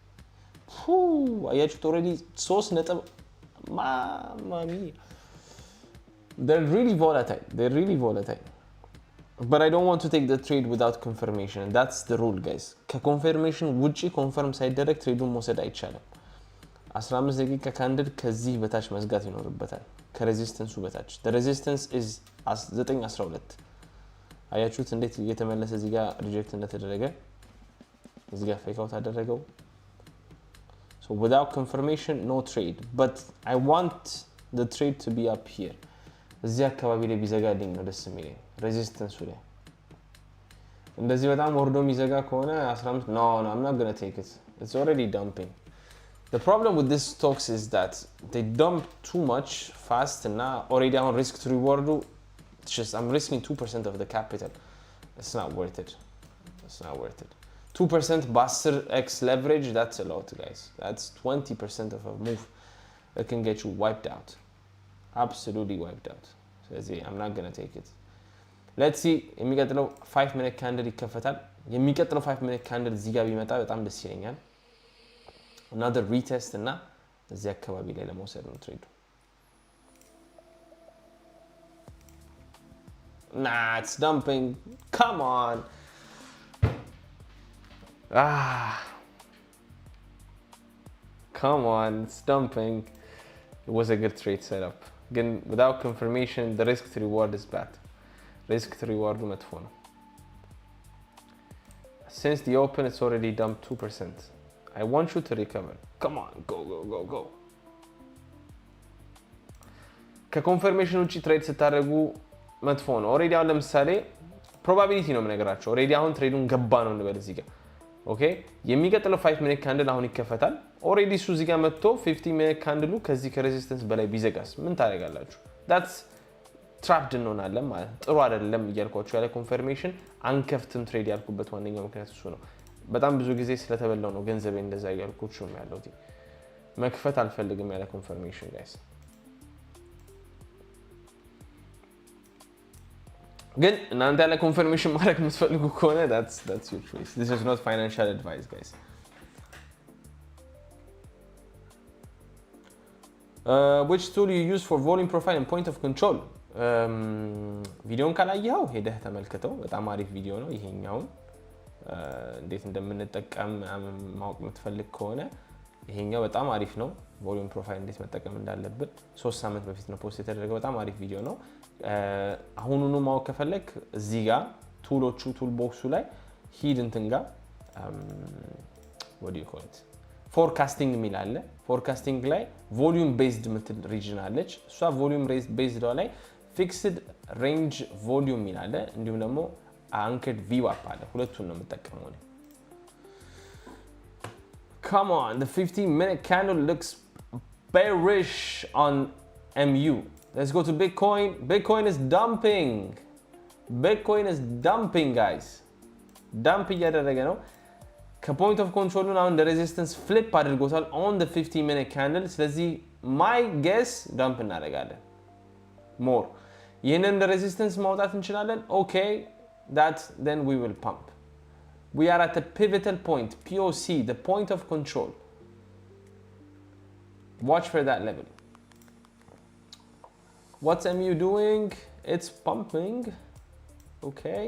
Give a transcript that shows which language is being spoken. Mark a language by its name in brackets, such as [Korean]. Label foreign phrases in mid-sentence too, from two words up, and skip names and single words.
[English] አያችሁት already 3 [Amharic] ነጥብ ማሚ [English] they're really volatile but I don't want to take the trade without confirmation and that's the rule guys [Amharic] ከconfirmation ውጪ confirm ሳይደረግ ትሬዱን መውሰድ አይቻልም [English] 15 [Amharic] ደቂቃ ካንድል ከዚህ በታች መዝጋት ይኖርበታል ከሬዚስተንሱ በታች [English] the resistance is 912 [Amharic] አያችሁት እንዴት እየተመለሰ እዚህ ጋር ሪጀክት እንደተደረገ እዚህ ጋር [English] fake out አደረገው so without confirmation no trade but I want the trade to be up here [Amharic] እዚህ አካባቢ ላይ ቢዘጋልኝ ነው ደስ የሚለኝ ሬዚስተንሱ ላይ እንደዚህ በጣም ወርዶ የሚዘጋ ከሆነ [English] 15 no I'm not going to take it it's already dumping the problem with these stocks is that they dump too much fast and now already on risk to reward it's just I'm risking 2% of the capital it's not worth it 2% buster x leverage that's a lot guys that's 20% of a move that can get you wiped out absolutely wiped out so I'm not going to take it let's see የሚቀጥለው 5 minute candle [Amharic] ይከፈታል የሚቀጥለው [English] 5 minute candle [Amharic] እዚህ ጋር ቢመጣ በጣም ደስ ይለኛል [English] another retest [Amharic] እና እዚህ አካባቢ ላይ ለመውሰድ ነው ትሬዱ [English] nah it's dumping come on come on it's dumping it was a good trade setup again without confirmation the risk to reward is bad risk to reward [Amharic] መጥፎ ነው [English] since the open it's already dumped 2% I want you to recover come on go [Amharic] ከኮንፈርሜሽን ውጪ ትሬድ ስታደርጉ መጥፎ ነው already አሁን ለምሳሌ probability ነው የምነግራችሁ already አሁን ትሬዱን ገባ ነው እንበል እዚህ ጋር ኦኬ የሚቀጥለው [English] 5 minute candle [Amharic] አሁን ይከፈታል already እሱ እዚህ ጋር መጥቶ [English] 15 minute candle [Amharic] ከዚህ ከሬዚስተንስ በላይ ቢዘጋስ ምን ታደርጋላችሁ [English] that's trapped [Amharic] እንሆናለን ማለት ጥሩ አይደለም እያልኳችሁ ያለ ኮንፈርሜሽን አንከፍትም ትሬድ ያልኩበት ዋነኛው ምክንያት እሱ ነው በጣም ብዙ ጊዜ ስለተበላው ነው ገንዘቤ እንደዛ እያልኩችሁ ነው ያለሁት መክፈት አልፈልግም ያለ ኮንፈርሜሽን ጋይስ ግን እናንተ ያለ ኮንፈርሜሽን ማድረግ የምትፈልጉ ከሆነ [English] that's your choice this is not financial advice guys which tool you use for volume profile and point of [Amharic] control ቪዲዮን ካላየኸው ሄደህ ተመልከተው በጣም አሪፍ ቪዲዮ ነው ይሄኛው እንዴት እንደምንጠቀም ማወቅ የምትፈልግ ከሆነ ይሄኛው በጣም አሪፍ ነው [English] volume profile [Amharic] እንዴት መጠቀም እንዳለብን 3 ሳምንት በፊት ነው ፖስት የተደረገው በጣም አሪፍ ቪዲዮ ነው አሁኑኑ ማወቅ ከፈለክ እዚህ ጋር ቱሎቹ ቱል ቦክሱ ላይ ሂድ እንትን ጋር [English] what do you call it [Amharic] ፎርካስቲንግ የሚል አለ ፎርካስቲንግ ላይ [English] volume based [Amharic] ምትል ሪጅን አለች እሷ [English] volume based [Amharic] ላይ [English] fixed range volume [Amharic] የሚል አለ እንዲሁም ደግሞ [English] anchored VWAP [Amharic] አለ ሁለቱን ነው የምጠቀመው እኔ [English] come on the 15 minute candle looks bearish on MU let's go to bitcoin is dumping guys dump [Amharic] እያደረገ ነው ከፖይንት ኦፍ ኮንትሮል ነው አሁን [English] resistance flip አድርጎታል on the 15 minute candle ስለዚህ my guess dump እናደርጋለን more ይሄንን resistance [Amharic] ማውጣት እንችላለን [English] okay that then we will pump we are at the pivotal point POC the point of control Watch for that level. What's MU doing? It's pumping. Okay.